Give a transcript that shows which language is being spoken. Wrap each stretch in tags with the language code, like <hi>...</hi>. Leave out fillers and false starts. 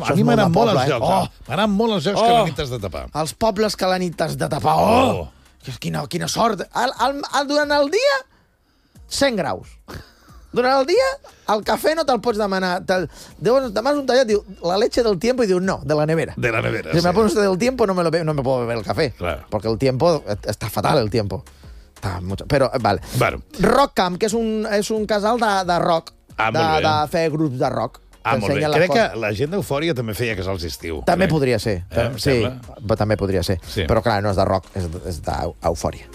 <ca>Això a mi m'agraden molt els llocs. M'agraden molt els llocs que a la nit t'has de tapar. Els pobles que a la nit t'has de tapar. Oh! Quina sort. Durant el dia, 100 graus. Durant el dia, el cafè no te'l pots demanar. Demà és un tallat, diu,</ca> <es>la leche del tiempo,</es> <ca>i diu, no, de la nevera. De la nevera, si sí.</ca> <es>Si me pones del tiempo, no me puedo beber el cafè. Claro.</es> <ca>Perquè el tiempo, està fatal, el tiempo. Però, vale. Bueno. Rock Camp, que és un casal de rock. Ah, de fer grups de rock. Ah, molt bé. Crec que la gent d'Eufòria també feia casals d'estiu. També crec. Podria ser. Sí, també podria ser. Sí. Però, clar, no és de rock, és d'Eufòria.</ca>